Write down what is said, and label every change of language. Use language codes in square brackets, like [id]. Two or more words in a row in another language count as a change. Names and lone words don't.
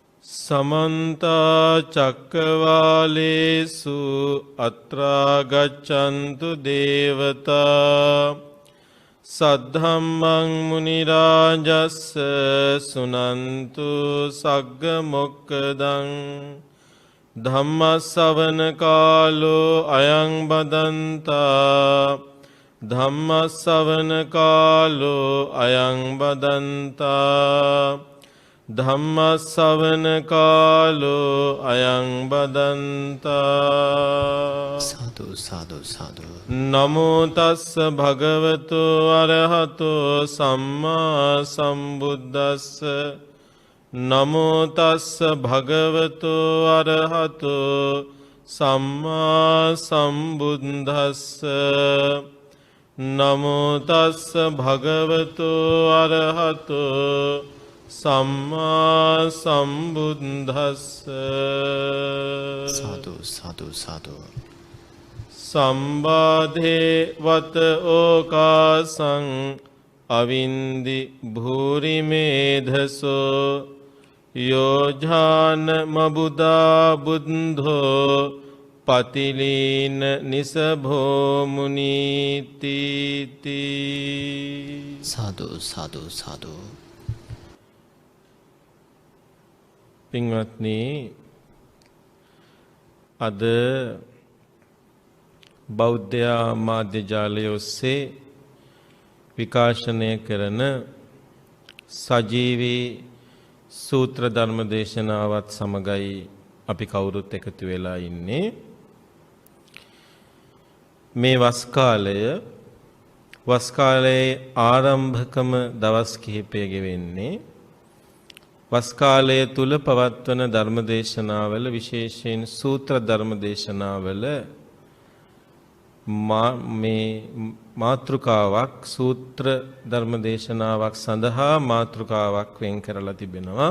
[pi] समन्ता चक्रवालेषु अत्रा गच्छन्तु देवता सद्धम्मं मुनिराजस्स सुनन्तु सग्गमोक्खदं धम्मश्रवण कालो अयं बदन्ता धम्मश्रवण कालो अयं बदन्ता धम्मश्रवण कालो अयं बदन्ता। साधु साधु साधु। नमो तस्स भगवतो अरहतो सम्मा सम्बुद्धस्स नमो तस्स भगवतो अरहतो सम्मा सम्बुद्धस्स नमो तस्स भगवतो अरहतो सम्मा सम्बुद्धस्स। साधु साधु साधु। संबाधे वत ओकासं अविंदि भूरि मेधसो योजान मबुदा बुद्धो पतिलीन निसभो मुनीति। साधु साधु साधु। [si] පින්වත්නි අද බෞද්ධ මාධ්‍ය जालය ඔස්සේ විකාශනය කරන සජීවී සූත්‍ර ධර්ම දේශනාවත් සමගයි අපි කවුරුත් එකතු වෙලා ඉන්නේ. මේ වස් කාලයේ ආරම්භකම දවස් කිහිපය ගෙවෙන්නේ වස් කාලය තුල පවත්වන ධර්ම දේශනාවල විශේෂයෙන් සූත්‍ර ධර්ම දේශනාවල මේ මාතෘකාවක් සූත්‍ර ධර්ම දේශනාවක් සඳහා මාතෘකාවක් වෙන් කරලා තිබෙනවා.